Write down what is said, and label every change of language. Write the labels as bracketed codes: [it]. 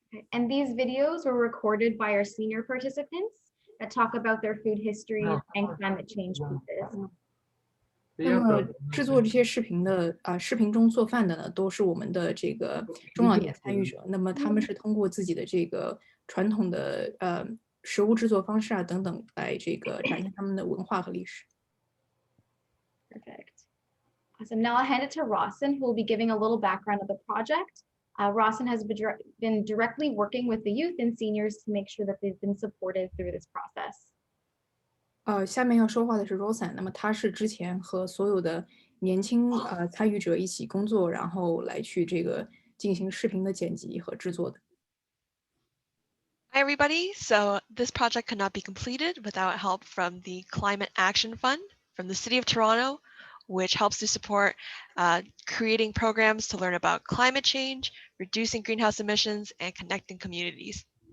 [en] And these videos were recorded by our senior participants that talk about their food history and climate change pieces. [zh] 那么制作这些视频的视频中做饭的呢，都是我们的这个中老年参与者。那么他们是通过自己的这个传统的食物制作方式等等来这个展现他们的文化和历史。 [en] Perfect. Awesome. Now I'll hand it to Rawson, who will be giving a little background of the project. Rawson has been directly working with the youth and seniors to make sure that they've been supported through this process. [zh] 下面要说话的是 Rosanne， 那么她是之前和所有的年轻参与者一起工作，然后来去这个进行视频的剪辑和制作的。 [en] Hi, everybody. So this project could not be completed without help from the Climate Action Fund, from the City of Toronto, which helps to support creating programs to learn about climate change, reducing greenhouse emissions, and connecting communities.